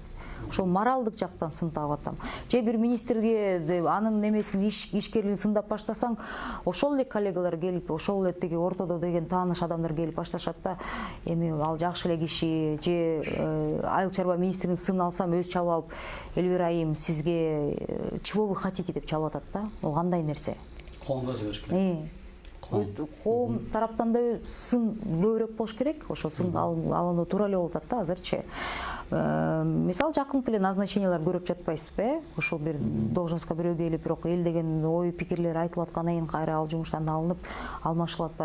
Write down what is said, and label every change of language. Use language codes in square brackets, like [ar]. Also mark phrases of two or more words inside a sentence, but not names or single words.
[ky] Ошол моралдык жактан сындап атам. Же бир министрге анын немесин ишкерлигин сындап баштасаң, ошол эле коллегалар келип, ошол эле тиги ортодо деген тааныш адамдар келип башташат да, эми ал жакшы эле киши, же айыл чарба министринин сынын алсам, өзү чалып алып, Элвира айым, сизге [ru] чего вы хотите [ky] деп чалып атат да. Ол кандай нерсе? Коомго жибериш керек. Коом тараптан да сын көбүрөөк болуш керек. Ошол сын алынуу туура эле болуп атат да азырчы. Мисалы жакынкы эле назначениялар көрүп жатпайсызбы? Ошол бир должностко бирөө келип, бирок эл деген ой пикирлер айтылып аткандан кийин кайра ал жумуштан алынып, алмашылып атпайбы?